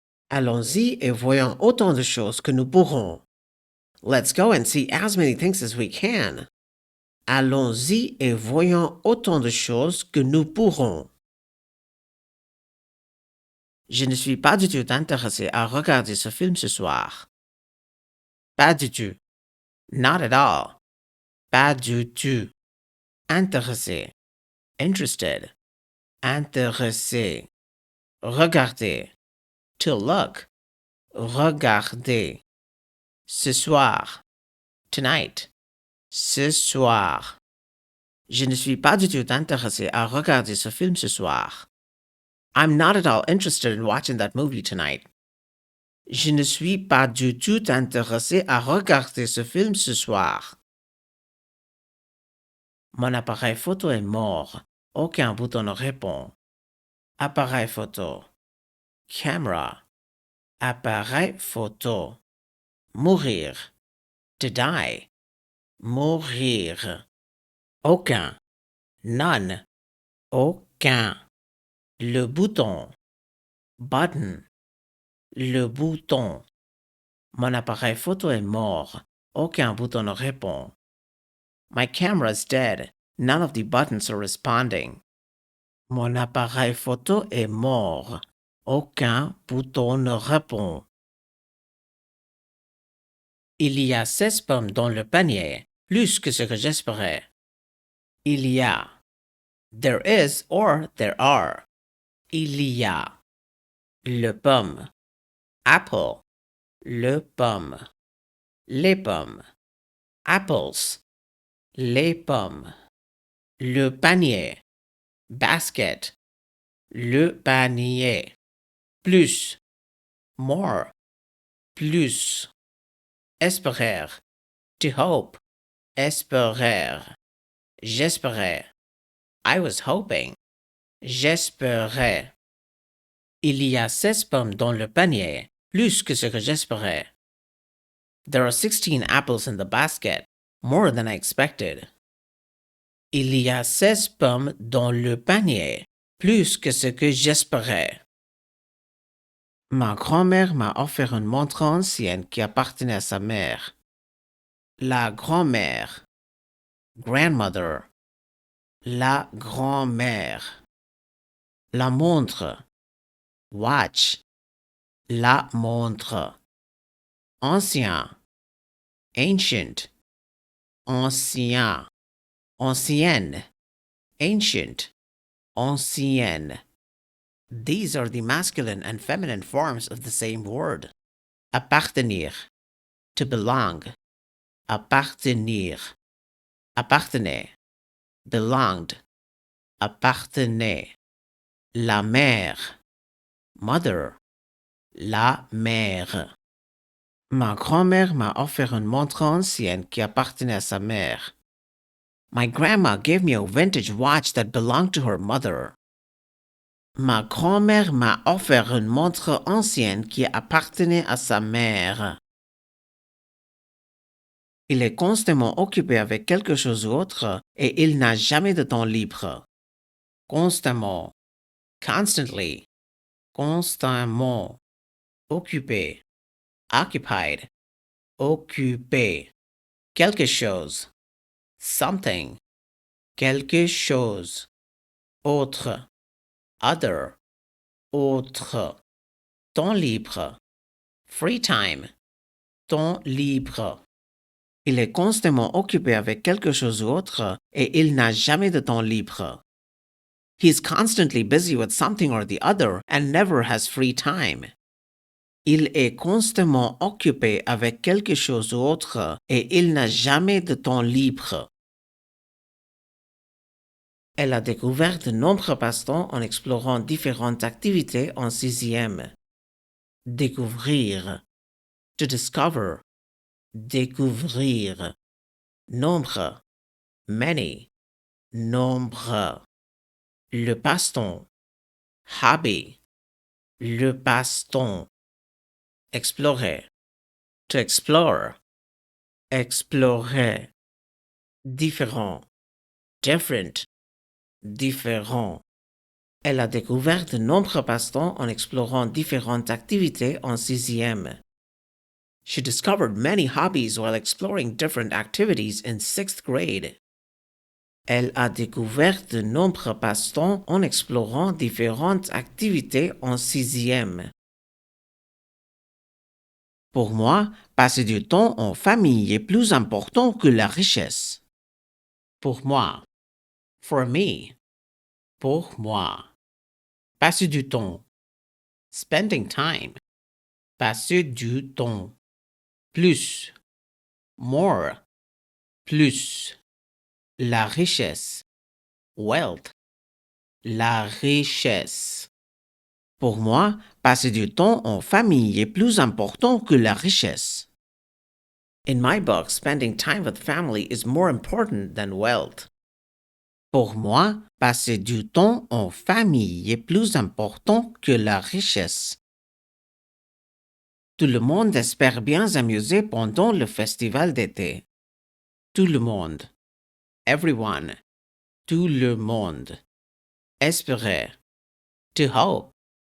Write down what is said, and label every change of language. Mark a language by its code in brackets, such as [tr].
[fr] Allons-y et voyons autant de choses que nous pourrons. [en] Let's go and see as many things as we can. [fr] Allons-y et voyons autant de choses que nous pourrons. Je ne suis pas du tout intéressé à regarder ce film ce soir. Pas du tout. [en] Not at all. [fr] Pas du tout. Intéressé. Interested. Intéressé. Regarder. [en] To look. [fr] Regarder. Ce soir. Tonight. Ce soir. Je ne suis pas du tout intéressé à regarder ce film ce soir. [en] I'm not at all interested in watching that movie tonight. [fr] Je ne suis pas du tout intéressé à regarder ce film ce soir. Mon appareil photo est mort. Aucun bouton ne répond. Appareil photo. Camera. Appareil photo. Mourir. [en] To die. [fr] Mourir. Aucun. None. Aucun. Le bouton. Button. Le bouton. Mon appareil photo est mort. Aucun bouton ne répond. [en] My camera's dead. None of the buttons are responding. [fr] Mon appareil photo est mort. Aucun bouton ne répond. Il y a 16 pommes dans le panier, plus que ce que j'espérais. Il y a. [en] There is or there are. [fr] Il y a. Le pomme. Apple. Le pomme. Les pommes. Apples. Les pommes. Le panier. Basket. Le panier. Plus. More. Plus. Espérer. [en] To hope. [fr] Espérer. J'espérais. [en] I was hoping. [fr] J'espérais. Il y a 16 pommes dans le panier, plus que ce que j'espérais. [en] There are 16 apples in the basket, more than I expected. [fr] Il y a 16 pommes dans le panier, plus que ce que j'espérais. Ma grand-mère m'a offert une montre ancienne qui appartenait à sa mère. La grand-mère. Grandmother. La grand-mère. La montre. Watch. La montre. Ancien. Ancient. Ancien. Ancienne. Ancient. Ancienne. [en] These are the masculine and feminine forms of the same word. [fr] Appartenir. [en] To belong. [fr] Appartenir. Appartenait. Belonged. Appartenait. La mère. Mother. La mère. Ma grand-mère m'a offert une montre ancienne qui appartenait à sa mère. [en] My grandma gave me a vintage watch that belonged to her mother. [fr] Ma grand-mère m'a offert une montre ancienne qui appartenait à sa mère. Il est constamment occupé avec quelque chose d'autre et il n'a jamais de temps libre. Constamment. Constantly. Constamment. Occupé. Occupied. Occupé. Quelque chose. Something. Quelque chose. Autre. Other. Autre. Temps libre. [en] Free time. [fr] Temps libre. Il est constamment occupé avec quelque chose d'autre et il n'a jamais de temps libre. [en] He is constantly busy with something or the other and never has free time. [fr] Il est constamment occupé avec quelque chose d'autre et il n'a jamais de temps libre. Elle a découvert de nombreux passe-temps en explorant différentes activités en sixième. Découvrir. [en] To discover. [fr] Découvrir. Nombre. Many. Nombre. Le passe-temps. Hobby. Le passe-temps. Explorer. [en] To explore. [fr] Explorer. Différent. Different. Différent. Elle a découvert de nombreux passe-temps en explorant différentes activités en sixième. [en] She discovered many hobbies while exploring different activities in sixth grade. [fr] Elle a découvert de nombreux passe-temps en explorant différentes activités en sixième. Pour moi, passer du temps en famille est plus important que la richesse. Pour moi. [en] For me. [fr] Pour moi. Passer du temps. [en] Spending time. [fr] Passer du temps. plus, more, plus, la richesse, wealth, la richesse. Pour moi, passer du temps en famille est plus important que la richesse. [en] In my book, spending time with family is more important than wealth. [fr] Pour moi, passer du temps en famille est plus important que la richesse. Tout le monde espère bien s'amuser pendant le festival d'été. Tout le monde. Everyone. Tout le monde. Espérer. [en] To hope.